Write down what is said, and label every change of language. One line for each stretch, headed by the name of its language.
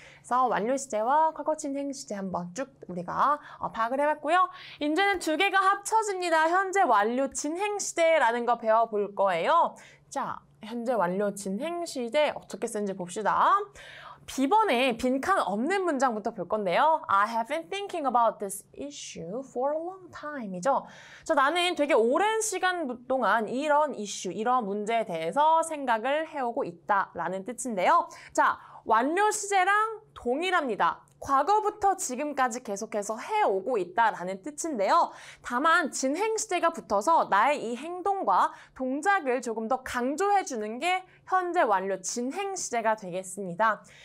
Korean: 그래서 완료 시제와 과거 진행 시제 한번 쭉 우리가 파악을 해봤고요. 이제는 두 개가 합쳐집니다. 현재 완료 진행 시제라는 거 배워볼 거예요. 자, 현재 완료 진행 시제 어떻게 쓰는지 봅시다. B번에 빈칸 없는 문장부터 볼 건데요.
English: I have been thinking about this issue for a long time 이죠.
Korean: 자, 나는 되게 오랜 시간 동안 이런 이슈, 이런 문제에 대해서 생각을 해오고 있다라는 뜻인데요. 자, 완료 시제랑 동일합니다. 과거부터 지금까지 계속해서 해오고 있다라는 뜻인데요. 다만 진행 시제가 붙어서 나의 이 행동과 동작을 조금 더 강조해주는 게 현재 완료 진행 시제가 되겠습니다.